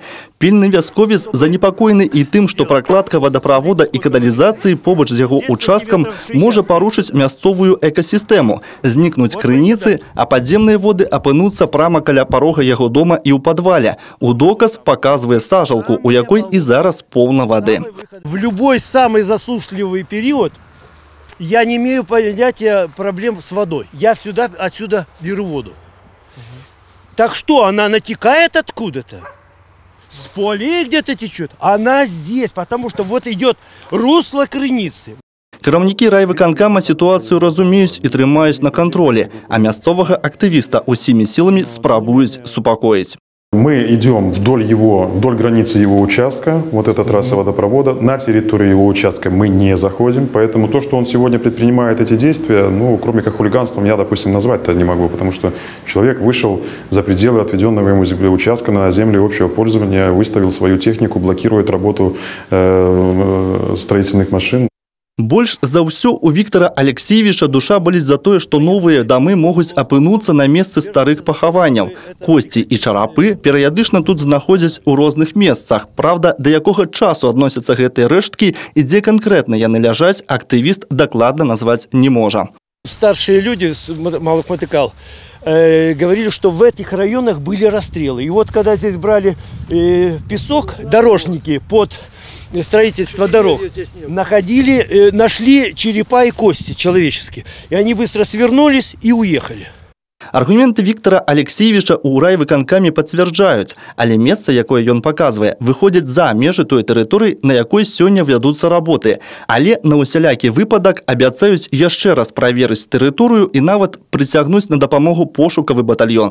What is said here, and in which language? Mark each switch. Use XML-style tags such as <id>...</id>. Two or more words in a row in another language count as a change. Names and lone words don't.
<be>Пільны вясковец занепакоены і тым, што пракладка вадаправода і каналізацыі побач з яго участкам можа парушыць мясцовую экасістэму, знікнуць крыніцы, а падземныя воды апынуцца прама каля парога яго дома і ў падвале. У доказ паказвае сажалку, у якой і зараз поўна вады.</be> <ru>В любой самый засушливый период я не имею понятия проблем с водой. Я отсюда беру воду. Так что, она натекает откуда-то? С полей где-то течет? Она здесь, потому что вот идет русло крыницы.</ru> <be>Кіраўнікі райвыканкама сітуацыю разумеюць і трымаюць на кантролі, а мясцовага актывіста усімі сіламі спрабуюць супакоіць.</be> <ru>Мы идем вдоль границы его участка, вот эта трасса водопровода. На территорию его участка мы не заходим, поэтому то, что он сегодня предпринимает эти действия, ну, кроме как хулиганством, я, допустим, назвать-то не могу, потому что человек вышел за пределы отведенного ему участка на земле общего пользования, выставил свою технику, блокирует работу строительных машин.</ru> <be>Больш за ўсё у Віктора Алексеевича душа баліць за тое, што новыя дамы могуць апынуцца на месцы старых пахаванняў. Косці і чарапы перыядычна тут знаходзяць у розных месцах. Правда, да якога часу адносяцца гэтыя рэшткі і дзе канкрэтна яны ляжаць, актывіст дакладна назваць не можа.</be> <ru>Старшие люди с малых матыкал говорили, что в этих районах были расстрелы. И вот когда здесь брали песок, дорожники под строительство дорог, нашли черепа и кости человеческие. И они быстро свернулись и уехали.</ru> <be>Аргументы Віктора Алексеевича ў райвыканкаме пацвярджаюць, але месца, якое ён паказвае, выходзіць за межы той тэрыторыі, на якой сёння вядуцца работы. Але на усялякі выпадак абяцаюць яшчэ раз праверыць тэрыторыю і нават прыцягнуць на дапамогу пошукавы батальён.</be>